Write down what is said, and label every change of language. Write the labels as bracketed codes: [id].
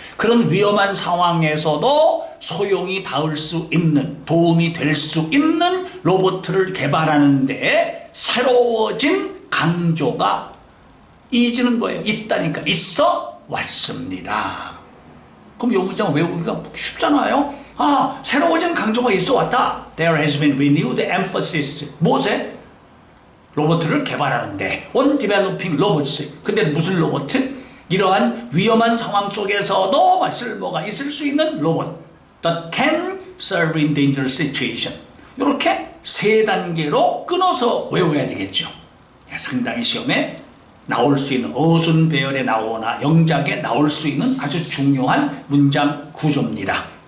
[ko] 그런 위험한 상황에서도 소용이 닿을 수 있는, 도움이 될 수 있는 로봇을 개발하는데 새로워진 강조가 이지는 뭐예요? 있다니까 있어 왔습니다. 그럼 이 문장 외우기가 쉽잖아요. 새로워진 강조가 있어 왔다. [en] There has been renewed emphasis. [ko] 무엇에? 로봇을 개발하는데 [en] on developing robots. [ko] 근데 무슨 로봇? 이러한 위험한 상황 속에서도 쓸모가 있을 수 있는 로봇. [en] That can serve in dangerous situation. [ko] 이렇게 세 단계로 끊어서 외워야 되겠죠. 상당히 시험에 나올 수 있는 어순 배열에 나오거나 영작에 나올 수 있는 아주 중요한 문장 구조입니다.